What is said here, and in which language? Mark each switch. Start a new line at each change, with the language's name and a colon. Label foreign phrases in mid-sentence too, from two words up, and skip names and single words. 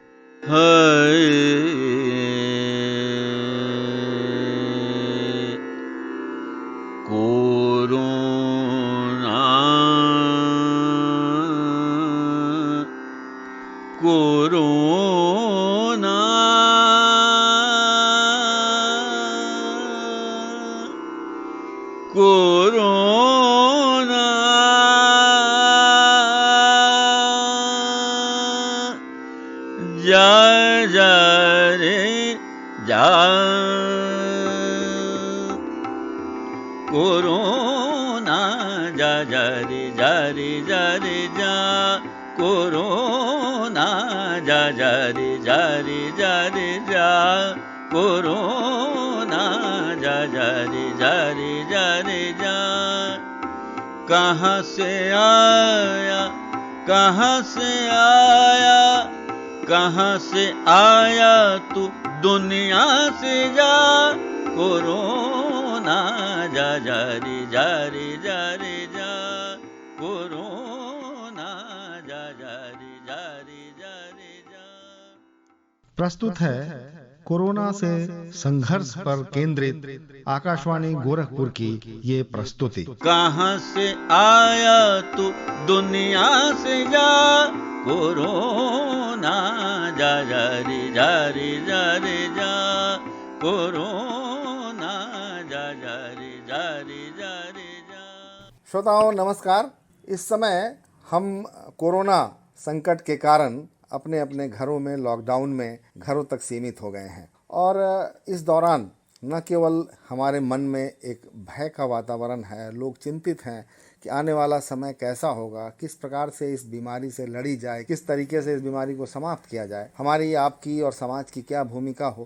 Hindi: कोरोना कोरोना कोरोना जा जा रे जा, कोरोना जा जा रे जा रे जा रे जा, कोरोना जा जा रे जा रे जा रे जा, कोरोना जा जा रे जा रे जा रे जा। कहाँ से आया, कहाँ से आया, कहाँ से आया तू दुनिया से जा, कोरोना जा जा रे जा रे जा रे जा, कोरोना जा जा रे जा रे जा रे जा। प्रस्तुत है कोरोना से संघर्ष पर केंद्रित आकाशवाणी गोरखपुर की ये प्रस्तुति। कहाँ से आया तू दुनिया से जा, कोरोना जा जा रे जा रे जा रे जा, कोरोना जा जा रे जा रे जा रे जा। श्रोताओं नमस्कार। इस समय हम कोरोना संकट के कारण अपने अपने घरों में, लॉकडाउन में घरों तक सीमित हो गए हैं और इस दौरान न केवल हमारे मन में एक भय का वातावरण है, लोग चिंतित हैं कि आने वाला समय कैसा होगा, किस प्रकार से इस बीमारी से लड़ी जाए, किस तरीके से इस बीमारी को समाप्त किया जाए, हमारी, आपकी और समाज की क्या भूमिका हो।